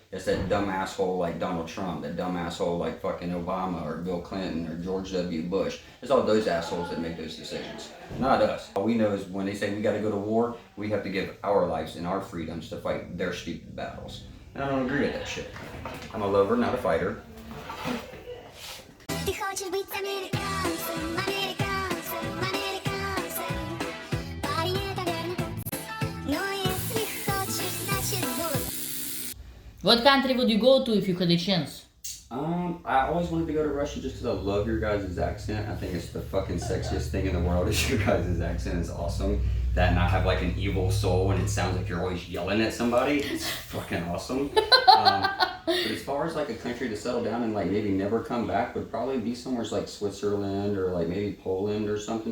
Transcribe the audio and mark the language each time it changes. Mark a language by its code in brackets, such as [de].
[en] It's that dumb asshole like Donald Trump, that dumb asshole like fucking Obama or Bill Clinton or George W. Bush. It's all those assholes that make those decisions, not us. All we know is when they say we gotta go to war, we have to give our lives and our freedoms to fight their stupid battles. And I don't agree with that shit. I'm a lover, not a fighter. [ru] Ты хочешь быть американцем, американцем, американцем. Парень, это верный путь. Но если хочешь, значит будь. [en] What country would you go to if you had a chance? I always wanted to go to Russia just because I love your guys' accent. I think it's the fucking sexiest thing in the world is your guys' accent is awesome. That and I have like an evil soul and it sounds like you're always yelling at somebody. It's fucking awesome. But as far as like a country to settle down and like maybe never come back would probably be somewhere like Switzerland or like maybe Poland or something.